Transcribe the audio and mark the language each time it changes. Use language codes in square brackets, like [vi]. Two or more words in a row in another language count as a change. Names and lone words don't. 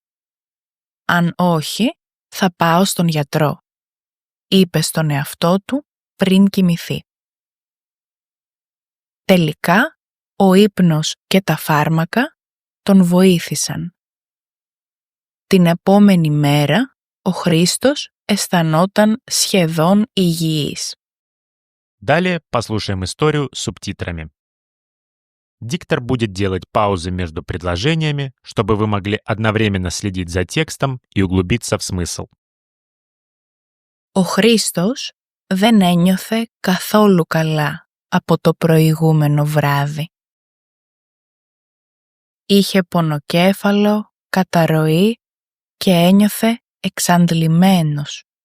[el] Αν όχι, θα πάω στον γιατρό», είπε στον εαυτό του πριν κοιμηθεί. Τελικά, ο ύπνος και τα φάρμακα τον βοήθησαν. Την επόμενη μέρα, ο Χρήστος αισθανόταν σχεδόν υγιής. [ru] Далее послушаем историю с субтитрами. Диктор будет делать паузы между предложениями, чтобы вы могли одновременно следить за текстом и углубиться в смысл. [el] Ο Χρήστος δεν ένιωθε καθόλου καλά από το προηγούμενο βράδυ. Είχε πονοκέφαλο, καταρροή και ένιωθε εξαντλημένος.